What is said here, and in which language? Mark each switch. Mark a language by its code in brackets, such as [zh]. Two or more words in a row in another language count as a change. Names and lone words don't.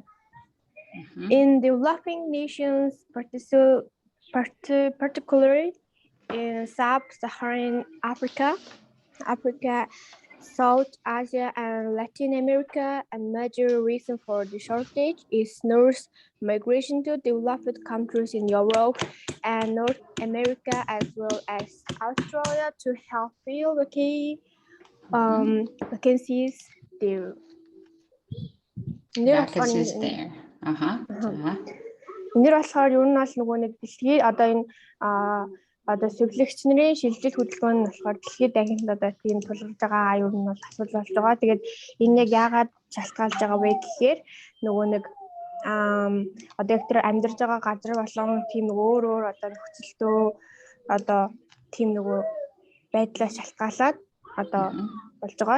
[en] In developing nations, particularly in sub-Saharan Africa, South Asia and Latin America, a major reason for the shortage is nurse migration to developed countries in Europe and North America, as well as Australia, to help fill the key vacancies there. Vacancies there. [mn] Эндэр болохоор ер нь бол нөгөө нэг дэлхий одоо энэ одоо сэвлэгч нарын шилжилт хөдөлгөөн нь болохоор дэлхийд дахин одоо тийм тулгарч байгаа аюул нь бол асуудал болж байгаа. Тэгээд энэ яг яагаад шалтгаалж байгаа вэ гэхээр нөгөө нэг одоо яг тэр амьдарч байгаа газар болон тийм өөр одоо нөхцөлтөө одоо тийм нөгөө байдлаа шалтгаалаад одоо болж байгаа.